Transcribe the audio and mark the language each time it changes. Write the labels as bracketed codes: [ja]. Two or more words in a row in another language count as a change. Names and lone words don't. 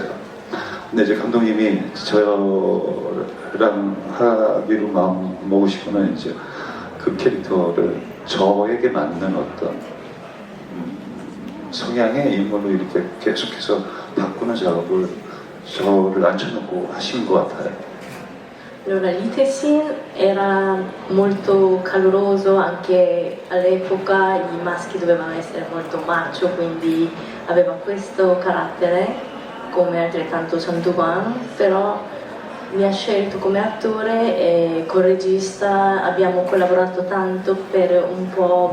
[ko] 근데 이제 감독님이 저랑 하기로 마음 먹으시고는 이제 그 캐릭터를 저에게 맞는 어떤 성향의 인물로 이렇게 계속해서 바꾸는 작업을 저를 앉혀놓고 하신 것 같아요. [it] Allora, l'Itesin era molto caloroso, anche all'epoca i maschi dovevano essere molto macho, quindi aveva questo carattere, come altrettanto Chanduan, però mi ha scelto come attore e col regista abbiamo collaborato tanto per un po'